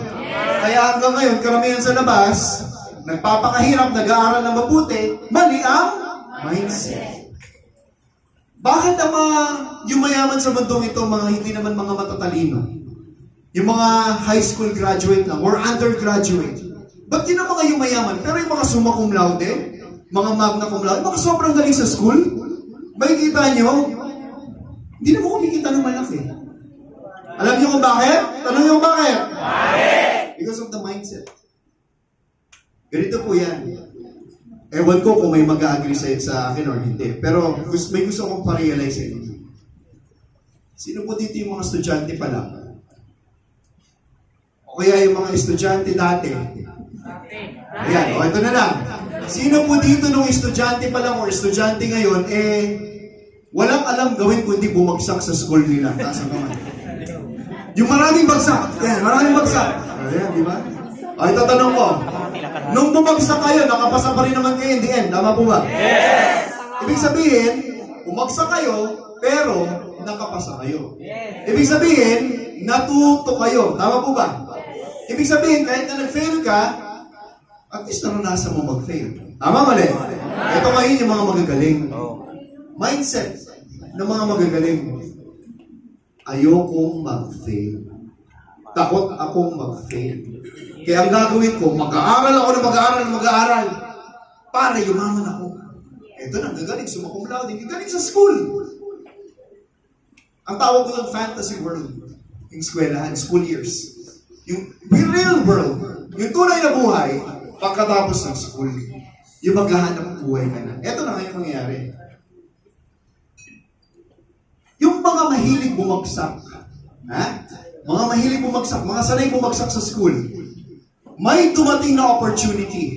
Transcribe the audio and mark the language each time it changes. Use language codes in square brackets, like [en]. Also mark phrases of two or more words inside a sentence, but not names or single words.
[tl] Kaya hanggang ngayon, karamihan sa labas, nagpapakahirap, nag-aaral na mabuti, mali ang mindset. Bakit ang mga yung mayaman sa mundong ito, mga hindi naman mga matatalino? Yung mga [en] high school graduate [tl] lang, or undergraduate. Ba't yun ang mga yung mayaman? Pero yung mga [la] summa cum laude, [tl] mga [la] magna cum laude, [tl] mga sobrang galing sa school, makikita nyo, hindi na mo kumikita ng malaki. Alam nyo kung bakit? Tanong nyo kung bakit? [en] Because of the mindset. [tl] Ganito po yan. Ewan ko kung may mag-agree sa akin or hindi. Pero may gusto akong pa-realize sa inyo. Sino po dito yung mga estudyante pa lang? O kaya yung mga estudyante dati? Ayan, o ito na lang. Sino po dito nung estudyante pa lang o estudyante ngayon, walang alam gawin kundi bumagsak sa school nila. Taas ang kamay. Yung maraming bagsak. Ayan, maraming bagsak. Ayan, di ba? Ay, tatanong ko. Nung bumagsak kayo, nakapasa pa rin naman kayo [en] in the end. [tl] Tama po ba? Yes! Ibig sabihin, bumagsak kayo, pero nakapasa kayo. Ibig sabihin, natuto kayo. Tama po ba? Ibig sabihin, kahit na nag-fail ka, [en] at least [tl] naranasan mo mag-fail. Tama, mali? Ito ngayon yung mga magagaling. Mindset ng mga magagaling. Ayokong mag-fail. Takot akong mag-fail. Kaya ang gagawin ko, mag-aaral ako na mag-aaral para yumaman ako. Ito na, gagaling, [la] summa cum laude, [tl] gagaling sa school. Ang tawag ko ng [en] fantasy world, [tl] yung eskwelahan, [en] school years. [tl] Yung [en] real world, [tl] yung tunay na buhay, pagkatapos ng school. Yung maghahanap ng buhay ka na. Ito na ngayon mangyayari. Yung mga mahilig bumagsak, mga mahilig bumagsak, mga sanay bumagsak sa school, may dumating na opportunity.